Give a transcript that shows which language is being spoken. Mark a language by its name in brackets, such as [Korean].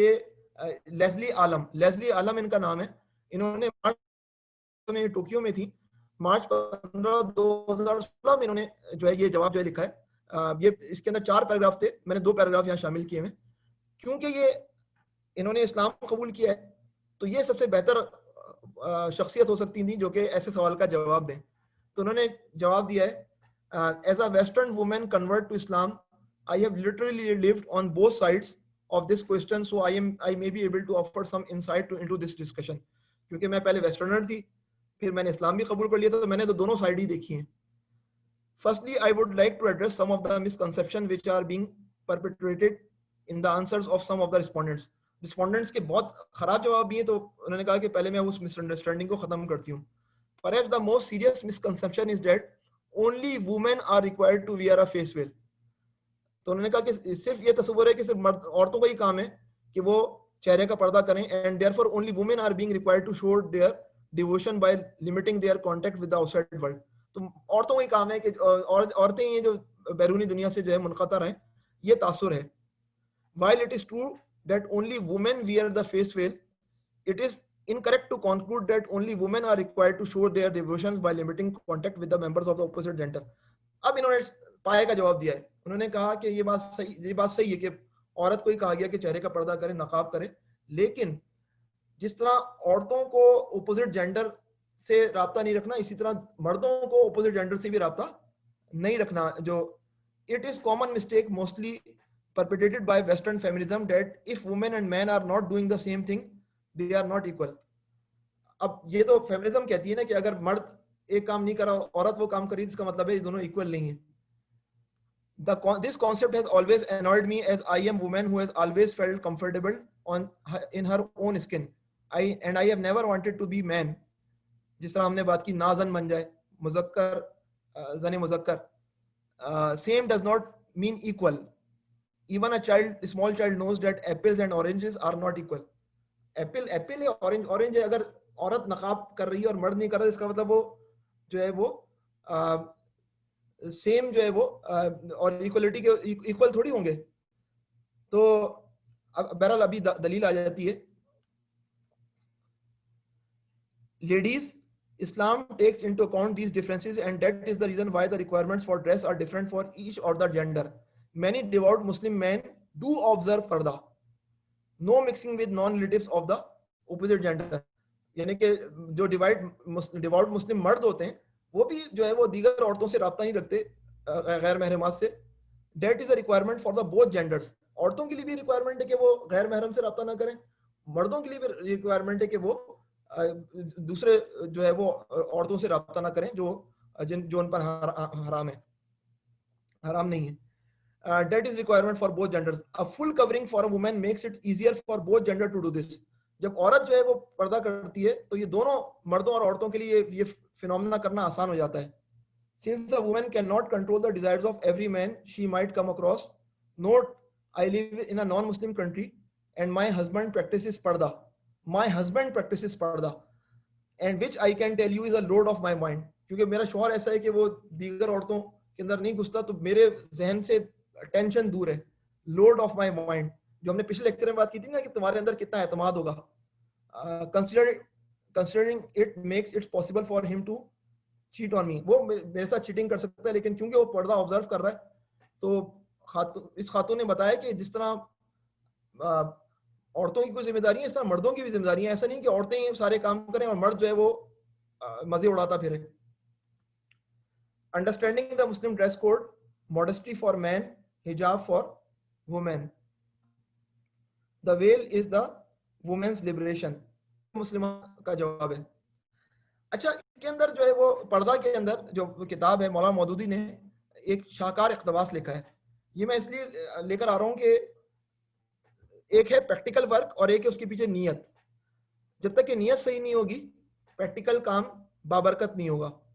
[Urdu] یہ لیزلی عالم ان کا نام ہے. انہوں نے ٹوکیو میں تھی, مارچ 15 2016 میں انہوں نے جو ہے یہ جواب جو ہے لکھا ہے. یہ اس کے اندر 4 پیراگراف تھے, میں نے 2 پیراگراف یہاں شامل کیے ہیں. کیونکہ یہ انہوں نے اسلام قبول کیا ہے تو یہ سب سے بہتر شخصیت ہو سکتی تھی جو کہ ایسے سوال کا جواب دیں. تو انہوں نے جواب دیا ہے, [English] As a western woman convert to Islam I have literally lived on both sides of this question, so I may be able to offer some insight into this discussion. [Urdu] کیونکہ میں پہلے ویسٹرنر تھی, پھر میں نے اسلام بھی قبول کر لیا تھا, تو میں نے تو دونوں سائڈ ہی دیکھی ہیں. [English] Firstly, I would like to address some of the misconceptions which are being perpetrated in the answers of some of the respondents. [Urdu] Respondents کے بہت خراب جواب بھی ہیں, تو انہوں نے کہا کہ پہلے میں اس مس انڈرسٹینڈنگ کو ختم کرتی ہوں. [English] Perhaps the most serious misconception is that only women are required to wear a face veil. [Urdu] تو انہوں نے کہا کہ صرف یہ تصور ہے کہ صرف مرد, عورتوں کا ہی کام ہے کہ وہ چہرے کا پردہ کریں, [English] and therefore only women are being required to show their devotion by limiting their contact with the outside world. [Urdu] تو عورتوں کا ہی کام ہے کہ عورتیں یہ جو بیرونی دنیا سے جو ہے منقطع رہیں, یہ تاثر ہے. [English] While it is true that only women wear the face veil, it is incorrect to conclude that only women are required to show their devotions by limiting contact with the members of the opposite gender. [Urdu] اب انہوں نے پائے کا جواب دیا ہے. انہوں نے کہا کہ یہ بات صحیح ہے کہ عورت کو ہی کہا گیا کہ چہرے کا پردہ کرے, نقاب کرے, لیکن جس طرح عورتوں کو اپوزٹ جینڈر سے رابطہ نہیں رکھنا, اسی طرح مردوں کو اپوزٹ جینڈر سے بھی رابطہ نہیں رکھنا. [English] جو it is common mistake mostly perpetrated by western feminism that if women and men are not doing the same thing they are not equal. [Urdu] اب یہ تو فیمنزم کہتی ہے نا کہ اگر مرد ایک کام نہیں کرا عورت وہ کام کری, اس کا مطلب ہے یہ دونوں ایکول نہیں ہیں. [English] This concept has always annoyed me as I am a woman who has always felt comfortable in her own skin. And I have never wanted to be man. [Urdu] جس طرح ہم نے بات کی نازن بن جائے, مذکر زن مذکر. [English] Same does not mean equal. Even a small child knows that apples and oranges are not equal. [Urdu] Apple ہے, اورنج ہے. اگر عورت نقاب کر رہی ہے اور مرد نہیں کر رہا, اس کا مطلب وہ جو ہے وہ سیم جو ہے وہ اور ایکولیٹی کے ایکول تھوڑی ہوں گے. تو بہرحال ابھی دلیل آ جاتی ہے. [English] Ladies, Islam takes into account these differences and that is the reason why the requirements for dress are different for each of the gender. Many devout Muslim men do observe parda. No mixing with non-relatives of the opposite gender. [Urdu] یعنی کہ جو devout مسلم مرد ہوتے ہیں وہ بھی جو ہے وہ دیگر عورتوں سے رابطہ نہیں رکھتے, غیر محرمات سے. [English] That is a requirement for the both genders. [Urdu] عورتوں کے لیے بھی ریکوائرمنٹ ہے کہ وہ غیر محرم سے رابطہ نہ کریں, مردوں کے لیے بھی ریکوائرمنٹ ہے کہ وہ دوسرے جو ہے وہ عورتوں سے رابطہ نہ کریں جو ان پر حرام ہے, حرام نہیں ہے. [English] That is requirement for both genders. A full covering for a woman makes it easier for both gender to do this. [Urdu] جب عورت جو ہے وہ پردہ کرتی ہے تو یہ دونوں مردوں اور عورتوں کے لیے یہ فینومینا کرنا آسان ہو جاتا ہے. [English] Since a woman cannot control the desires of every man she might come across. Note, I live in a non-Muslim country and my husband practices parda. My husband practices parda and which I can tell you is a load of my mind. [Urdu] کیونکہ میرا شوہر ایسا ہے کہ وہ دیگر عورتوں کے اندر نہیں گھستا, تو میرے ذہن سے ٹینشن دور ہے. [English] load off my mind, [Urdu] جو ہم نے پچھلے لیکچر میں بات کی تھی نا کہ تمہارے اندر کتنا اعتماد ہوگا. [English] Considering it makes it possible for him to cheat on me. [Urdu] وہ میرے ساتھ چیٹنگ کر سکتا ہے, لیکن کیونکہ وہ پردہ آبزرو کر رہا ہے تو اس خاتون نے بتایا کہ جس طرح عورتوں کی کوئی ذمہ داری ہے اس طرح مردوں کی بھی ذمہ داری ہے. ایسا نہیں کہ عورتیں ہی سارے کام کریں اور مرد جو ہے وہ مزے اڑاتا پھرے. [English] Understanding the Muslim dress code, modesty for men, hijab for women. The veil is the women's liberation. [Urdu] مسلمہ کا جواب ہے. اچھا, کے اندر جو ہے وہ پردہ کے اندر جو کتاب ہے مولانا مودودی نے ایک شاہکار اقتباس لکھا ہے. یہ میں اس لیے لے کر آ رہا ہوں کہ ایک ہے پریکٹیکل ورک اور ایک ہے اس کے پیچھے نیت. جب تک کہ نیت صحیح نہیں ہوگی پریکٹیکل کام بابرکت نہیں ہوگا.